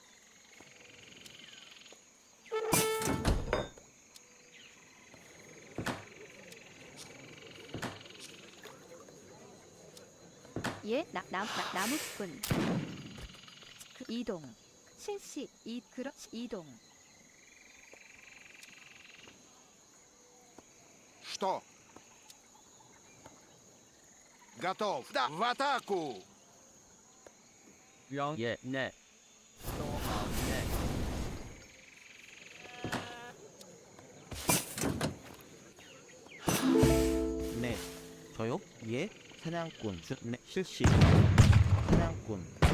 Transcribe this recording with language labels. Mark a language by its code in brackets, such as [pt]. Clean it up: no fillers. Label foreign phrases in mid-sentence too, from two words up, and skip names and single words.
[ko] 예, 나무꾼. 이동. 실시. 그렇지. 이동. [ru] Что? Готов. Да, в атаку. [ko] 예, 네. 소항 네. 네. 저요? 예. 사냥꾼. 네. 실시. 사냥꾼.